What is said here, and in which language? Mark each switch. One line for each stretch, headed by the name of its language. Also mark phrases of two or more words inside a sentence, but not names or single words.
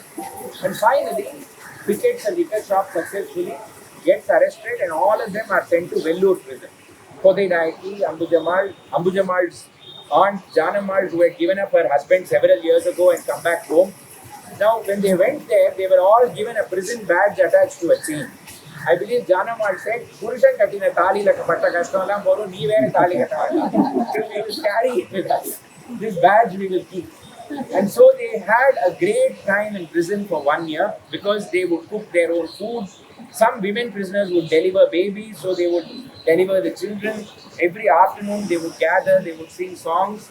English: And finally, pickets a liquor shop successfully, gets arrested, and all of them are sent to Vellore prison. Kodai Nayaki, Ambu Jamal's aunt Janamal, who had given up her husband several years ago and come back home. Now, when they went there, they were all given a prison badge attached to a chain. I believe Janamal said,
Tamil: புருஷன் கட்டின தாலி ல பட்ட கஷ்டலாம் போரும் நீ வேற தாலி கட்டவல்ல.
English: We will carry it with us. This badge we will keep. And so they had a great time in prison for 1 year because they would cook their own food. Some women prisoners would deliver babies, so they would deliver the children. Every afternoon they would gather, they would sing songs.